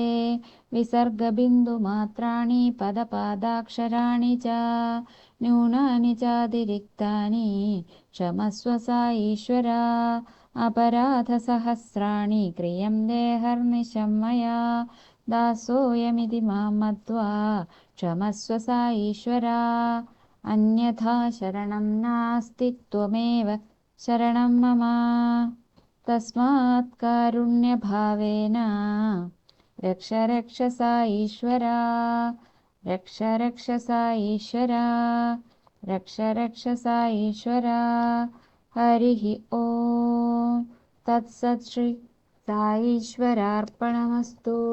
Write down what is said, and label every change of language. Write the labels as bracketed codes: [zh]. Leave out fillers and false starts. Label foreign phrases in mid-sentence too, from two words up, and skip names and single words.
[sa] വിസർഗബിന്ദുമാത്രാണി പദപാദാക്ഷരാണി ച ന്യൂനാനി ചാതിരിക്താനി ക്ഷമസ്വ സായീശ്വര. അപരാധസഹസ്രാണി ക്രിയന്തെ ഹർനിശം മയാ ദാസോയമിതി മാം മത്വാ ക്ഷമസ്വ സായീശ്വര. अन्यथा शरणं नास्ति त्वमेव शरणं मम तस्मात् कारुण्यभावेन रक्ष रक्ष सा ईश्वरा रक्ष रक्ष सा ईश्वरा रक्ष रक्ष सा ईश्वरा हरिः ॐ तत्सत् श्री साईश्वरार्पणमस्तु।